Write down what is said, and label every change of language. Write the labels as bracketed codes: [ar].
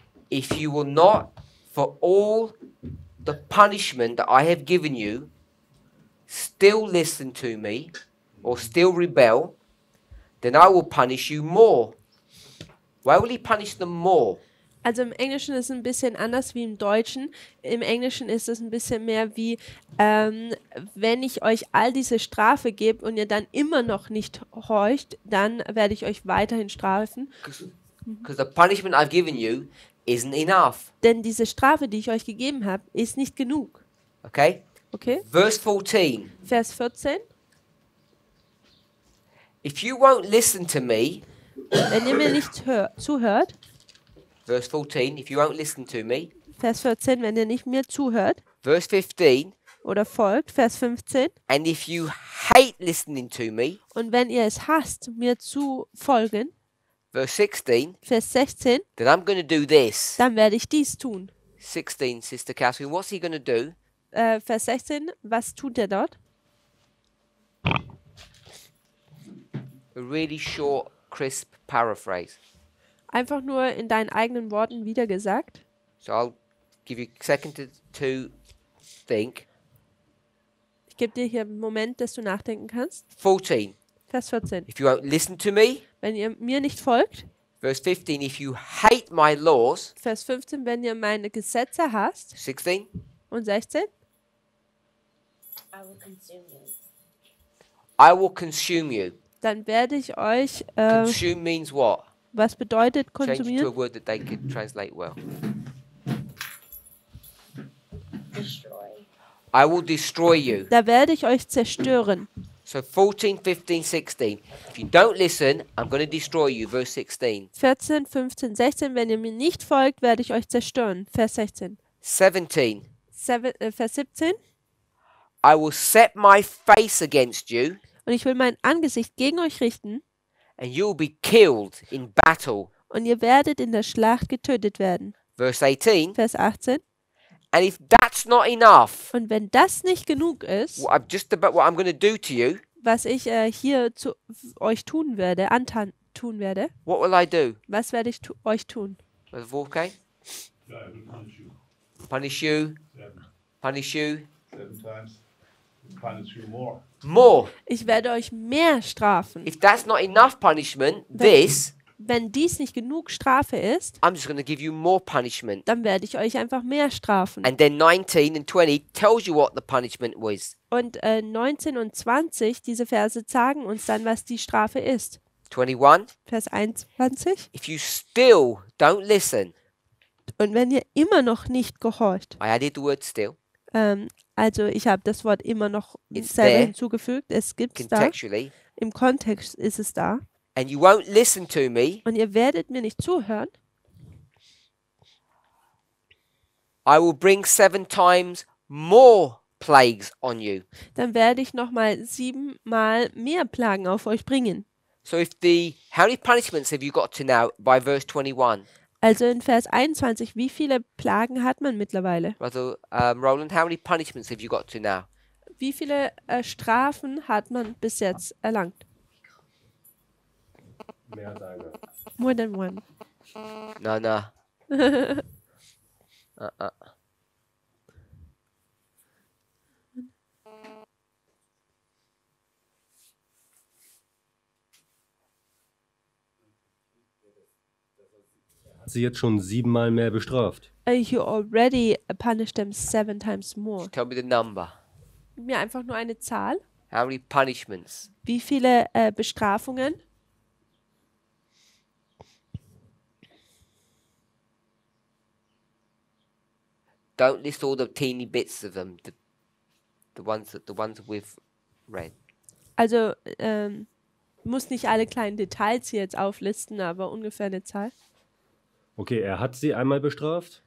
[en] If you will not, for all the punishment that I have given you, still listen to me or still rebel, then I will punish you more. Why will he punish them more? [de] also im Englischen ist es ein bisschen anders wie im Deutschen. Im Englischen ist es ein bisschen mehr wie, wenn ich euch all diese Strafe gebe und ihr dann immer noch nicht horcht, dann werde ich euch weiterhin strafen. [en] Because the punishment I've given you isn't enough. [de] Denn diese Strafe, die ich euch gegeben habe, ist nicht genug. [en] Okay? Okay? Verse 14. [de] Vers 14. [en] If you won't listen to me, [de] Wenn ihr mir nicht zuhört, [en] verse 14, if you won't listen to me, [de] Vers 14, wenn ihr nicht mir zuhört, [en] Verse 15, [de] oder folgt, Vers 15. [en] and if you hate listening to me, [de] Und wenn ihr es hasst, mir zu folgen, [en] verse 16, [de] Vers 16, [en] then I'm going to do this. [de] dann werde ich dies tun. [en] 16, Sister Catherine, what's he going to do? [de] Vers 16, was tut er dort? [en] A really short, crisp paraphrase. [de] Einfach nur in deinen eigenen Worten wiedergesagt. [en] So I'll give you a second to think. [de] Ich gebe dir hier einen Moment, dass du nachdenken kannst. [en] 14, [de] Vers 14. [en] if you won't listen to me. [de] Wenn ihr mir nicht folgt. [en] Verse 15, if you hate my laws. [de] Vers 15, wenn ihr meine Gesetze hasst. [en] 16, [de] Und 16. [en] I will consume you. I will consume you. [de] Dann werde ich euch, [en] Consume means what? [de] was bedeutet [en] Change it to a [de] konsumieren? [en] word that they could translate well. Destroy. I will destroy you. [de] Da werde ich euch zerstören. [en] So 14, 15, 16. If you don't listen, I'm going to destroy you. Verse 16. 14, 15, 16. [de] Wenn ihr mir nicht folgt, werde ich euch zerstören. Vers 16. [en] 17. [de] Vers 17. [en] I will set my face against you, [de] Und ich will mein Angesicht gegen euch richten. [en] and you will be killed in battle. [de] Und ihr werdet in der Schlacht getötet werden. [en] Verse 18. [de] Vers 18. [en] And if that's not enough, [de] Und wenn das nicht genug ist, [en] what I'm going to do to you, [de] was ich hier zu euch tun werde, tun werde, [en] what will I do? [de] was werde ich euch tun? [en] Brother Wolfgang? Yeah, I will punish you. Punish you, 7. punish you 7 times. And punish you more. more. [de] Ich werde euch mehr strafen. [en] If that's not enough punishment, this, [de] Wenn dies nicht genug Strafe ist, [en] I'm just going to give you more punishment. [de] dann werde ich euch einfach mehr strafen. [en] And then 19 and 20 tells you what the punishment was. [de] Und 19 und 20, diese Verse sagen uns dann, was die Strafe ist. [en] 21, [de] Vers 21. [en] if you still don't listen, [de] Und wenn ihr immer noch nicht gehorcht, [en] I added the word still, [de] also ich habe das Wort immer noch [en] It's [de] selber [en] there. [de] hinzugefügt, es gibt es da, [en] contextually, [de] im Kontext ist es da. [en] and you won't listen to me, [de] Und ihr werdet mir nicht zuhören, [en] I will bring 7 times more plagues on you. [de] dann werde ich nochmal 7-mal mehr Plagen auf euch bringen. [en] So how many punishments have you got to now by verse 21? [de] Also in Vers 21, wie viele Plagen hat man mittlerweile? [en] Brother Roland, how many punishments have you got to now? [de] Wie viele Strafen hat man bis jetzt erlangt? Mehr als eine. [en] More than one. No. [de] Hat sie jetzt schon 7-mal mehr bestraft? [en] You already punished them 7 times more. Tell me the number. [de] Gib mir einfach nur eine Zahl. [en] How many punishments? [de] Wie viele Bestrafungen? [en] Don't list all the teeny bits of them. The ones that we've read. [de] Also, muss nicht alle kleinen Details hier jetzt auflisten, aber ungefähr eine Zahl. Okay, er hat sie einmal bestraft.